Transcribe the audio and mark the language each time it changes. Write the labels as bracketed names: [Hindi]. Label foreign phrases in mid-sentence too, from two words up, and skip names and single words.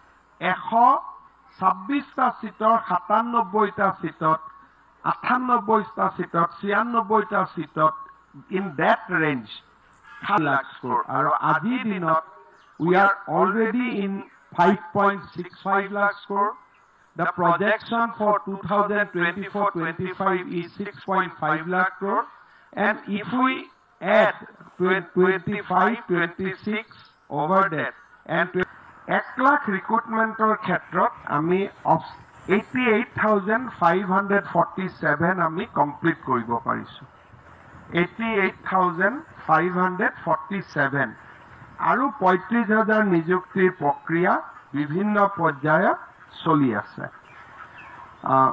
[Assamese] 126টা সিটৰ 97টা সিটত 98টা সিটত 96টা সিটত [English] in that range 5 lakh crore [Assamese] আৰু আজি দিনত [English] we are already in 5.65 lakh crore the projection for 2024-25 is 6.5 lakh crore and if we add [Assamese] 25-26 [English] over that and [Assamese] 1 লাখ ৰিক্ৰুটমেণ্টৰ ক্ষেত্ৰত আমি 88,547 আমি কমপ্লিট কৰিব পাৰিছো 88,547 আৰু 35,000 নিযুক্তিৰ প্ৰক্ৰিয়া বিভিন্ন পৰ্যায়ত চলি আছে